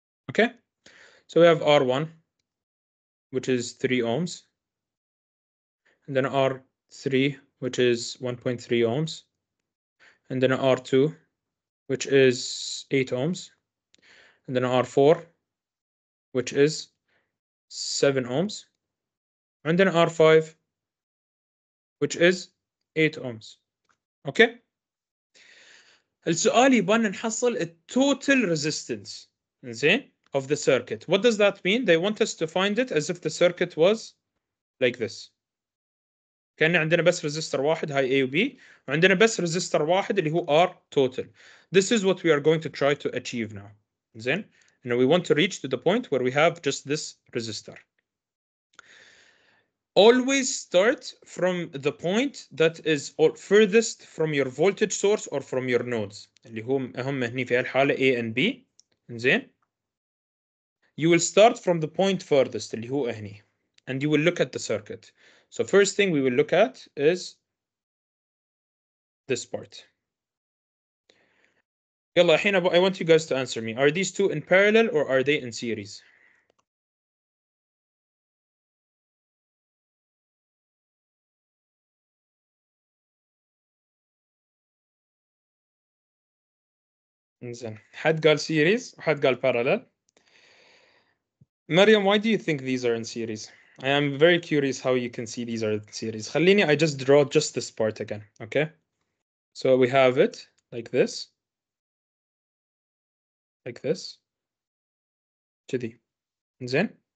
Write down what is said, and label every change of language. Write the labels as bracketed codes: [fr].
[en] Okay, so we have R1, which is 3 ohms, and then R3, which is 1.3 ohms, and then R2, which is 8 ohms, and then R4, which is 7 ohms, and then R5, which is 8 ohms. Okay? [ar] السؤال يبغى نحصل total resistance زين [en] of the circuit. What does that mean? They want us to find it as if the circuit was like this. [ar] كأن عندنا بس resistor واحد هاي A و B وعندنا بس resistor واحد اللي هو R total. [en] This is what we are going to try to achieve now. [ar] زين? [en] And we want to reach to the point where we have just this resistor. Always start from the point that is furthest from your voltage source or from your nodes [ar] اللي هم هني في هالحالة [en] A and B. [ar] زين? [en] You will start from the point furthest [ar] اللي هو هني [en] and you will look at the circuit. So first thing we will look at is this part. [ar] يلا الحين [en] I want you guys to answer me. Are these two in parallel or are they in series? [ar] زين. حد قال series وحد قال parallel. [en] Mariam, why do you think these are in series? I am very curious how you can see these are in series. [ar] خليني [en] I just draw just this part again, okay? So we have it like this. Like this. [ar] كذي. زين.